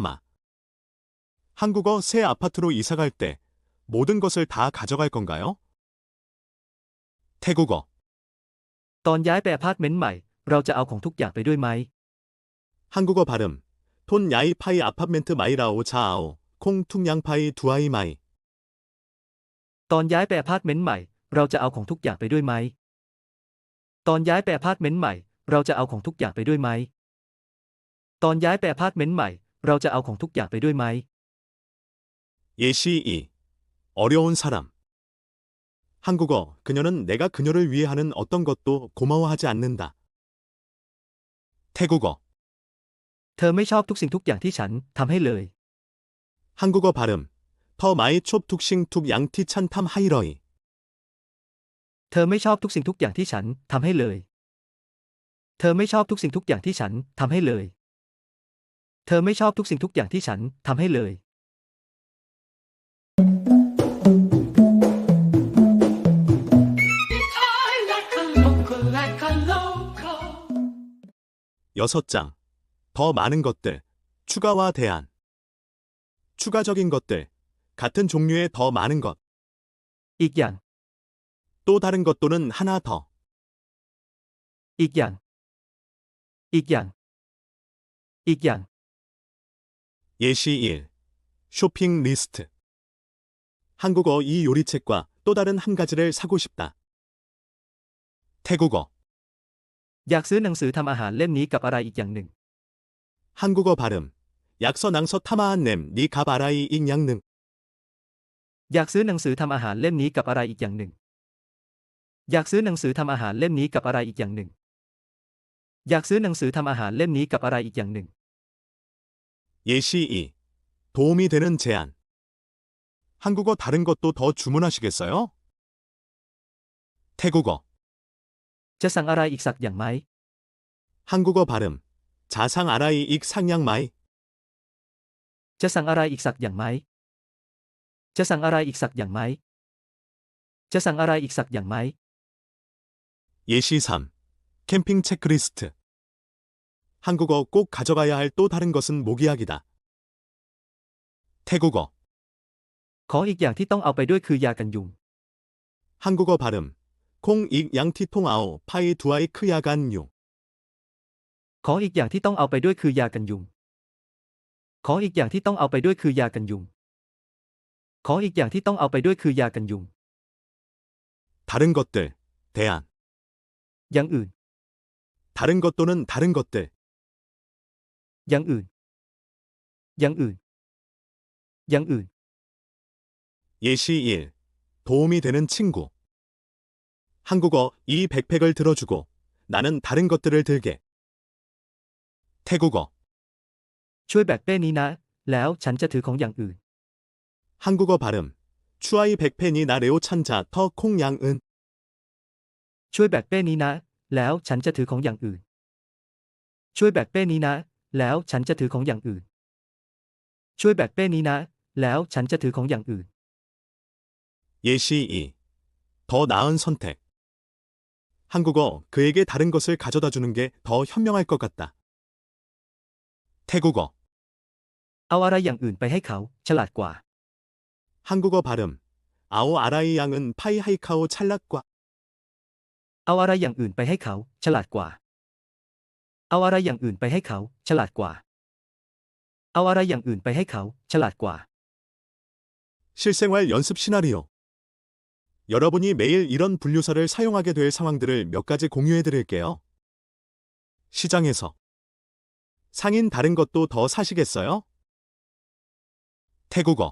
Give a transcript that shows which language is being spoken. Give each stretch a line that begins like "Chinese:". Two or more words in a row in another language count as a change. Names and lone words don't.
Korean: 한국어 새 아파트로 이사 갈 때 모든 것을 다 가져갈 건가요? 태국어.
Thai: ตอนย้ายไปอพาร์ตเมนต์ใหม่ เราจะเอาของทุกอย่างไปด้วยไหม
Korean: 한국어 발음.
Thai: ตอน ย้าย ไป อพาร์ตเมนต์ ใหม่เรา จะเอา ของ ทุกอย่าง ไป ด้วย ไหม. ตอนย้ายไปอพาร์ตเมนต์ใหม่ เราจะเอาของทุกอย่างไปด้วยไหม ตอนย้ายไปอพาร์ตเมนต์ใหม่ เราจะเอาของทุกอย่างไปด้วยไหม ตอนย้ายไปอพาร์ตเมนต์ใหม่ เราจะเอาของทุกอย่างไปด้วยไหม
Korean: 예시 2. 어려운 사람. 한국어. 그녀는 내가 그녀를 위해 하는 어떤 것도 고마워하지 않는다. 태국어.
Thai: เธอไม่ชอบทุกสิ่งทุกอย่างที่ฉันทำให้เลย
Korean: 한국어 발음.
Thai: เธอ ไม่ ชอบ ทุกสิ่ง ทุก อย่างที่ ฉันทำ ให้เลย. เธอไม่ชอบทุกสิ่งทุกอย่างที่ฉันทำให้เลย เธอไม่ชอบทุกสิ่งทุกอย่างที่ฉันทำให้เลย เธอไม่ชอบทุกสิ่งทุกอย่างที่ฉันทำให้เลย
Korean: 6장. 더 많은 것들. 추가와 대안. 추가적인 것들. 같은 종류의 더 많은 것.
Thai: อีกอย่าง
Korean: 또 다른 것 또는 하나 더.
Thai: อีกอย่าง อีกอย่าง อีกอย่าง
Korean: 예시 1. 쇼핑 리스트. 한국어 이 요리책과 또 다른 한 가지를 사고 싶다. 태국어.
Thai: อยากซื้อหนังสือทำอาหารเล่มนี้กับอะไรอีกอย่างหนึ่ง
Korean: 한국어 발음.
Thai: อยากซื้อ หนังสือ ทำอาหาร เล่ม นี้ กับอะไร อีกอย่างหนึ่ง. อยากซื้อหนังสือทำอาหารเล่มนี้กับอะไรอีกอย่างหนึ่ง อยากซื้อหนังสือทำอาหารเล่มนี้กับอะไรอีกอย่างหนึ่ง อยากซื้อหนังสือทำอาหารเล่มนี้กับอะไรอีกอย่างหนึ่ง
Korean: 예시 2. 도움이 되는 제안. 한국어 다른 것도 더 주문하시겠어요? 태국어.
Thai: จะสั่งอะไรอีกสักอย่างไหม
Korean: 한국어 발음.
Thai: จะสั่ง อะไร อีก สักอย่าง ไหม. จะสั่งอะไรอีกสักอย่างไหม จะสั่งอะไรอีกสักอย่างไหมจะสั่งอะไรอีกสักอย่างไหม
Korean: 예시 3. 캠핑 체크리스트. 한국어 꼭 가져가야 할 또 다른 것은 모기약이다. 태국어.
Thai: ของอีกอย่างที่ต้องเอาไปด้วยคือยากันยุง
Korean: 한국어 발음.
Thai: ของอีก อย่างที่ต้องเอา ไป ด้วย คือยากันยุง. ของอีกอย่างที่ต้องเอาไปด้วยคือยากันยุง ของอีกอย่างที่ต้องเอาไปด้วยคือยากันยุง ของอีกอย่างที่ต้องเอาไปด้วยคือยากันยุง
Korean: 다른 것들. 대안.
Thai: อย่างอื่น
Korean: 다른 것 또는 다른 것들.
Thai: อย่างอื่น อย่างอื่น อย่างอื่น
Korean: 예시 1. 도움이 되는 친구. 한국어 이 백팩을 들어주고 나는 다른 것들을 들게. 태국어.
Thai: ช่วยแบกเป้นี้นะ แล้วฉันจะถือของอย่างอื่น
Korean: 한국어 발음.
Thai: ช่วย แบกเป้นี้ นะแล้ว ฉันจะ ถือ ของอย่างอื่น. ช่วยแบกเป้นี้นะ แล้วฉันจะถือของอย่างอื่น ช่วยแบกเป้นี้นะ แล้วฉันจะถือของอย่างอื่น ช่วยแบกเป้นี้นะ แล้วฉันจะถือของอย่างอื่น
Korean: 예시 2. 더 나은 선택. 한국어 그에게 다른 것을 가져다 주는 게 더 현명할 것 같다. 태국어.
Thai: เอาอะไรอย่างอื่นไปให้เขา ฉลาดกว่า
Korean: 한국어 발음.
Thai: เอา อะไร อย่างอื่น ไป ให้เขา ฉลาดกว่า. เอาอะไรอย่างอื่นไปให้เขา ฉลาดกว่า เอาอะไรอย่างอื่นไปให้เขา ฉลาดกว่า เอาอะไรอย่างอื่นไปให้เขา ฉลาดกว่า
Korean: 실생활 연습 시나리오. 여러분이 매일 이런 분류사를 사용하게 될 상황들을 몇 가지 공유해 드릴게요. 시장에서. 상인 다른 것도 더 사시겠어요? 태국어.